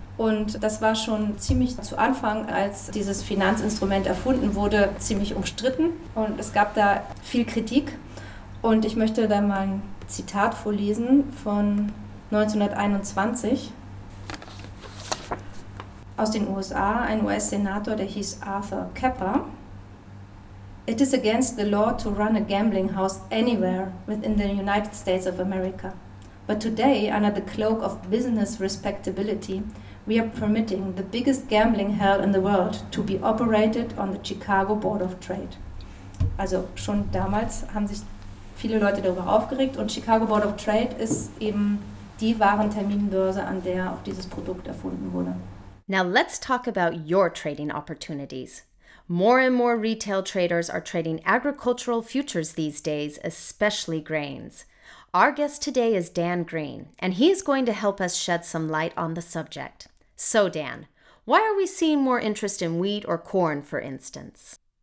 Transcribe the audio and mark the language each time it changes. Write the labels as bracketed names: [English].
[German] Und das war schon ziemlich zu Anfang, als dieses Finanzinstrument erfunden wurde, ziemlich umstritten. Und es gab da viel Kritik. Und ich möchte da mal ein Zitat vorlesen von 1921 aus den USA, ein US-Senator, der hieß Arthur Kapper. [English] It is against the law to run a gambling house anywhere within the United States of America. But today, under the cloak of business respectability, we are permitting the biggest gambling hell in the world to be operated on the Chicago Board of Trade. [German] Also schon damals haben sich viele Leute darüber aufgeregt und Chicago Board of Trade ist eben die Warenterminbörse, an der auch dieses Produkt erfunden wurde. [English] Now let's talk about your trading opportunities. More and more retail traders are trading agricultural futures these days, especially grains. Our guest today is Dan Green, and he is going to help us shed some light on the subject. So, Dan, why are we seeing more interest in wheat or corn, for instance?